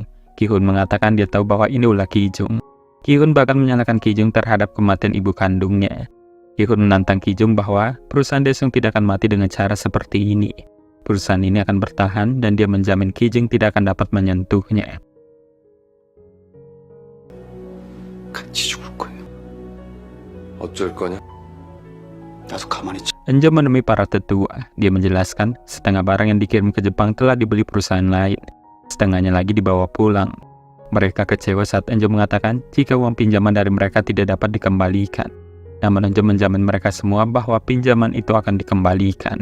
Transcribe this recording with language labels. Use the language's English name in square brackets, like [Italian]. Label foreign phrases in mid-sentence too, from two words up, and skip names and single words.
[Indonesian] Ki-hun mengatakan dia tahu bahwa ini ulah Ki-jung. Ki-hun bahkan menyalahkan Ki-jung terhadap kematian ibu kandungnya. Ki-hun menantang Ki-jung bahwa perusahaan Daesung tidak akan mati dengan cara seperti ini. Perusahaan ini akan bertahan dan dia menjamin Ki-jung tidak akan dapat menyentuhnya. [Korean] 같이 죽을 거예요. 어쩔 거냐? 나도 가만히 [Indonesian] Enjo menemui para tetua. Dia menjelaskan setengah barang yang dikirim ke Jepang telah dibeli perusahaan lain. setengahnya lagi dibawa pulang. Mereka kecewa saat Enjo mengatakan jika uang pinjaman dari mereka tidak dapat dikembalikan. Namun Enjo menjamin mereka semua bahwa pinjaman itu akan dikembalikan.